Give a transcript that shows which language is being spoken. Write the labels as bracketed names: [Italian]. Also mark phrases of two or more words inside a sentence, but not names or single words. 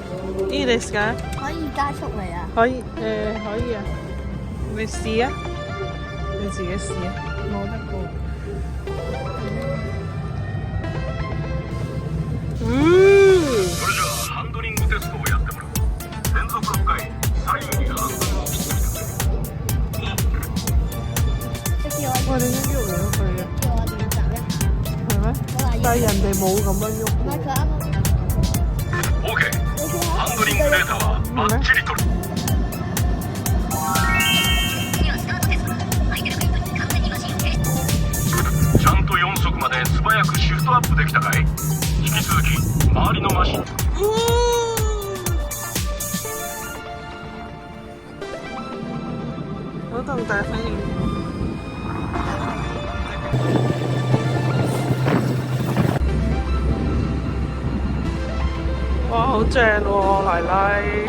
[Japanese] いいですか？ [Cantonese] 可以加速嚟啊！可以可以啊，你試啊，你自己試啊。冇得過。 [Japanese] それじゃあハンドリングテストをやってもらう。連続6回左右にハンドルを切ってみてくれ。 [Cantonese] 哇！你應該喐嚟喐去嘅。叫我練習一下。係咩？但係人哋冇咁樣喐。唔係佢啱啱。 OK。 [Japanese] ハンドリングデータはバッチリ取る。ちゃんと4速まで素早くシフトアップできたかい？引き続き周りのマシン。 [Cantonese] 好動大反應。哇，好正喎，奶奶。